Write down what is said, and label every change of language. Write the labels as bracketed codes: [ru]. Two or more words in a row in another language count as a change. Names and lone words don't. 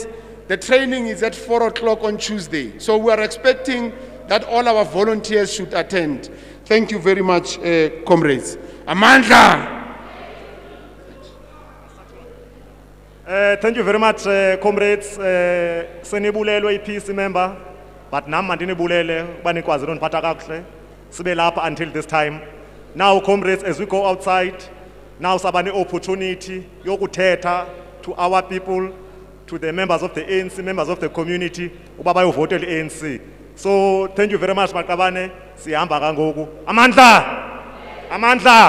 [en] The training is at 4 o'clock on Tuesday. So we are expecting that all our volunteers should attend. Thank you very much, comrades. [xh] Amandla! [en] Thank you very much, comrades. [xh] Senibulelwe i-PC member, but nam mandinibulele banikwazi noniphatha kakuhle. Sibe lapha [en] until this time. Now, comrades, as we go outside, now [xh] sabane opportunity yokuthetha [en] to our people, to the members of the ANC, members of the community, [xh] uba bayovotela i-ANC. [en] So thank you very much, [xh] Makabane. Sihamba kangoku. Amandla! Amandla!